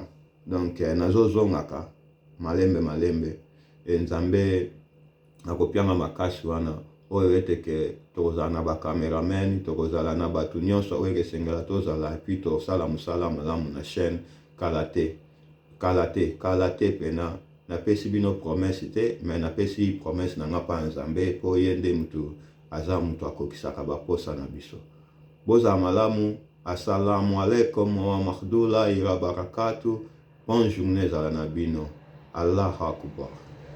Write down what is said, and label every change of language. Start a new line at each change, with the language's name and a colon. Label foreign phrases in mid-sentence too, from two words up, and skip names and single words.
Lingala: Donc nazozongaka malembe nzambe akopianga makasi wana oyo eteke tokozala na bacameraman, tokozala na bato nyonso oyo ekesengela tozala puis tosala mosala malamu na chaîne kala te pena napesi bino promesse te, mais napesi promesse nanga pa nzambe po ye nde mutu aza mutu akokisaka baposa na biso. Bozala malamu.
Arabic: السلام عليكم ورحمة الله وبركاته.
French: Bonne journée
Lingala: ezala na bino.
Arabic: الله أكبر.